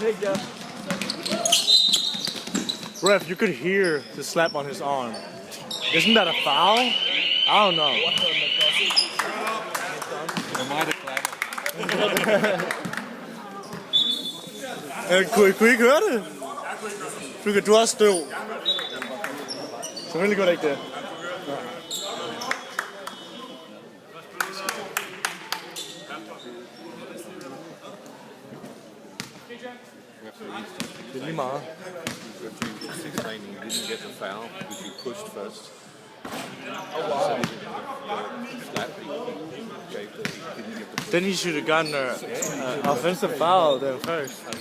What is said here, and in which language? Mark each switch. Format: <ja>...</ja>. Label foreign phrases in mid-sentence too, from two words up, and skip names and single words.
<en>Ref, you could hear the slap on his arm. Isn't that a foul? I don't know.</en> <da>Det er mig, der klapper. Kunne I ikke høre det? Du har også støv. Selvfølgelig gør det ikke det. Det er lige meget.</da> <en>Didn't get the foul because you pushed first. Then he should have gotten an offensive foul then first.</en>